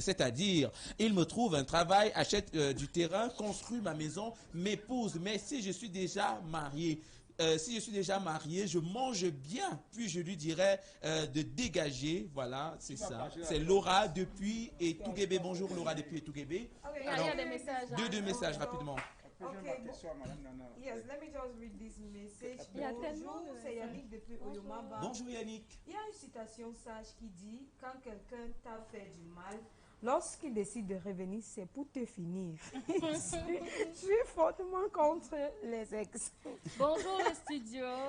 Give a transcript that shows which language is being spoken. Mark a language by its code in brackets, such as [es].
[fr] C'est-à-dire, il me trouve un travail, achète du terrain, construit ma maison, m'épouse. Mais si je suis déjà marié, je mange bien, puis je lui dirais de dégager. Voilà, c'est ça. C'est Laura depuis Etouguébé. Bonjour Laura depuis Etouguébé. Il y a des messages. Deux messages rapidement. [en] Okay. Yes, let me just read this message. [fr] Bonjour, c'est Yannick depuis Oyomaba. Bonjour Yannick. Il y a une citation sage qui dit « Quand quelqu'un t'a fait du mal, lorsqu'il décide de revenir, c'est pour te finir. » Je suis fortement contre les ex. Bonjour le studio.